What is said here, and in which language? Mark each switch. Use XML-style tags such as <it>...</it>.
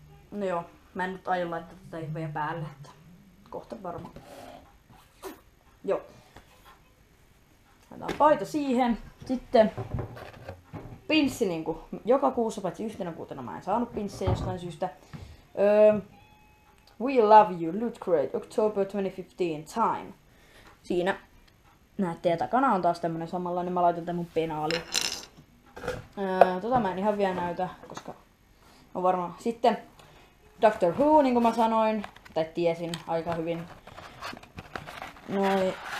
<fi>No joo, mä en nyt aio laittaa tätä vielä päälle, että kohta varmaan. Joo. Laitetaan paita siihen. Sitten pinssi niinku joka kuussa, paitsi yhtenä kuutena mä en saanut pinssiä jostain syystä.</fi> <en>We Love You, Loot Crate, October 2015, Time.</en> <fi>Siinä näette, ja takana on taas tämmönen samanlainen, mä laitan tän mun penaali. Mä en ihan vielä näytä, koska on varmaan. Sitten Doctor Who, niin kuin mä sanoin, tai tiesin aika hyvin. Noin.</fi>